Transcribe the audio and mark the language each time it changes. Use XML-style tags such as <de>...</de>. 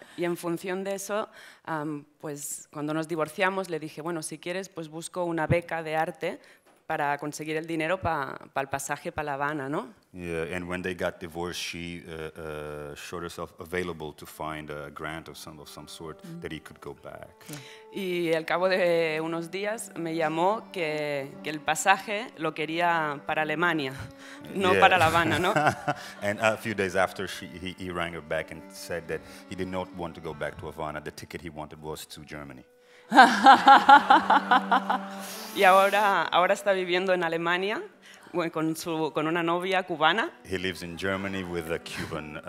<es>Y en función de eso, pues cuando nos divorciamos le dije, bueno, si quieres, pues busco una beca de arte para conseguir el dinero para el pasaje para La Habana, ¿no?</es> <en>Yeah, and when they got divorced, she showed herself available to find a grant of some sort that he could go back.</en> <es>Y al cabo de unos días me llamó que el pasaje lo quería para Alemania, no para La Habana, ¿no?</es> <en>And a few days after, he rang her back and said that he did not want to go back to Havana. The ticket he wanted was to Germany.</en> <es>Y ahora está viviendo en Alemania con una novia cubana.</es> <en>He lives in Germany with a Cuban</en>